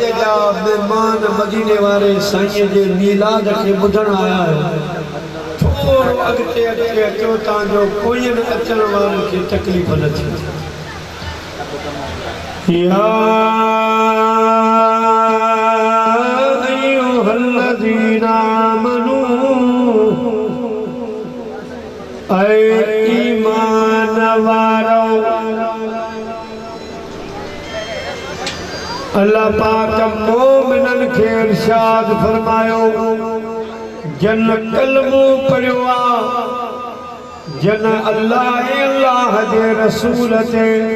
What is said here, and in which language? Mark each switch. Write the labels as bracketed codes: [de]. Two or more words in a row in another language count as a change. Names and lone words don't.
[sd] जा मेहमान मदीने वारे साईं जे मीलाद के बुधण आया थोड़ो अगते अचे अचो तांजो कोई न अचण वारन के तकलीफ न थी। [ar] يا أيها الذين آمنوا [sd] ऐ ईमान वारो अल्लाह पाक मोमिनन के इरशाद फरमायो जन कलमो पढ़ियो आ जन अल्लाह जे रसूल ते